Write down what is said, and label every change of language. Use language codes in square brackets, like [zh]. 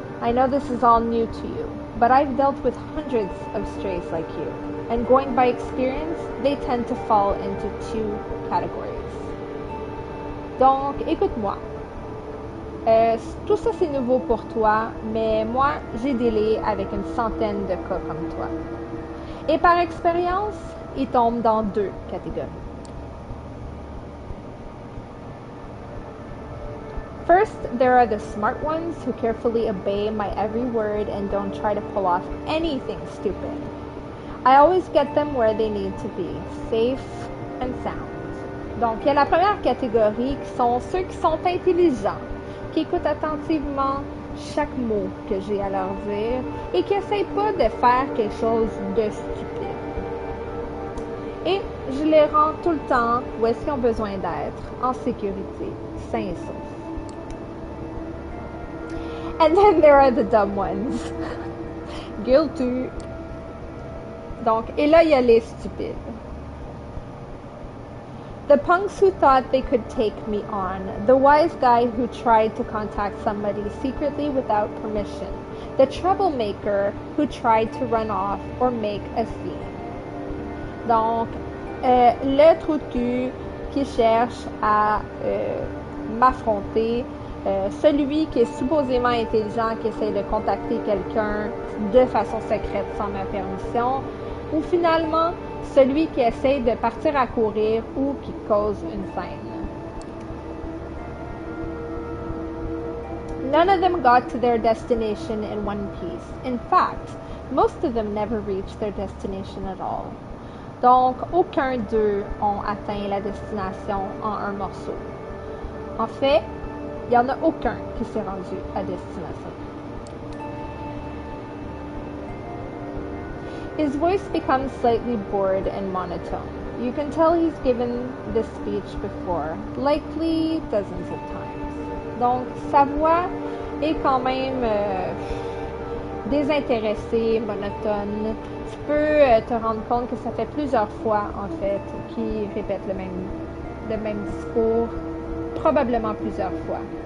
[en] I know this is all new to you, but I've dealt with hundreds of strays like you, and going by experience, they tend to fall into two categories. [fr] Donc, écoute-moi. Tout ça, c'est nouveau pour toi, mais moi, j'ai dealé avec une centaine de cas comme toi. Et par expérience, ils tombent dans deux catégories. [en] First, there are the smart ones who carefully obey my every word and don't try to pull off anything stupid. I always get them where they need to be, safe and sound. [fr] Donc, il y a la première catégorie qui sont ceux qui sont intelligents, qui écoutent attentivement chaque mot que j'ai à leur dire et qui n'essayent pas de faire quelque chose de stupide. Et je les rends tout le temps où est-ce qu'ils ont besoin d'être, en sécurité, sains et saufs. [en] And then there are the dumb ones. Guilty. [fr] Donc, et là, il y a les stupides. [en] The punks who thought they could take me on. The wise guy who tried to contact somebody secretly without permission. The troublemaker who tried to run off or make a scene. [fr] Donc, le trou de cul qui cherche à m'affronter. Celui qui est supposément intelligent, qui essaie de contacter quelqu'un de façon secrète sans ma permission, ou finalement celui qui essaie de partir à courir ou qui cause une scène. [en] None of them got to their destination in one piece. In fact, most of them never reached their destination at all. [fr] Donc, aucun d'eux ont atteint la destination en un morceau. En fait, il n'y en a aucun qui s'est rendu à destination. [en] His voice becomes slightly bored and monotone. You can tell he's given this speech before, likely dozens of times. [fr] Donc, sa voix est quand même désintéressée, monotone. Tu peux te rendre compte que ça fait plusieurs fois, en fait, qu'il répète le même discours. Probablement plusieurs fois.